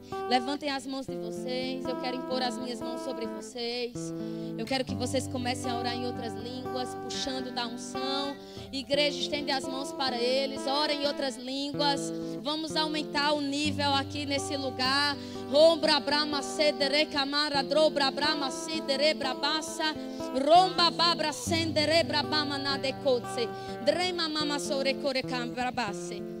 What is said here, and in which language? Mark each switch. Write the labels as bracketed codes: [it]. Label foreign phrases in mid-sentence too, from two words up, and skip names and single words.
[pt] Levantem as mãos de vocês. Eu quero impor as minhas mãos sobre vocês. Eu quero que vocês comecem a orar em outras línguas, puxando da unção. Igreja, estende as mãos para eles. Orem em outras línguas. Vamos aumentar o nível aqui nesse lugar. Rombra brama cedere camara dobra brama cedere brabassa. Romba babra sendere brabama na decotse. Drema mama sore core cambrabasse.